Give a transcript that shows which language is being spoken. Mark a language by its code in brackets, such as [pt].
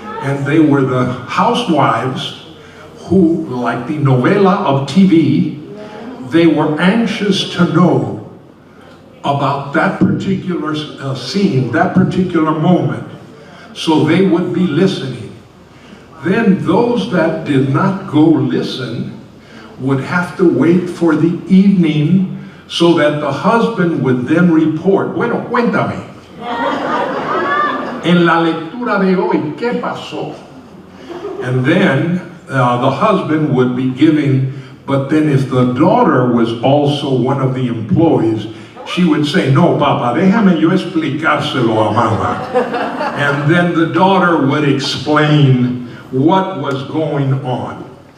[en] And they were the housewives who, like the novela of TV, they were anxious to know about that particular scene, that particular moment. So they would be listening. Then those that did not go listen would have to wait for the evening so that the husband would then report. [es] Bueno, cuéntame. En la lectura de hoy, ¿qué pasó? [en] And then the husband would be giving, but then if the daughter was also one of the employees, she would say, [es] no, Papa, déjame yo explicárselo a Mama. [en] And then the daughter would explain what was going on.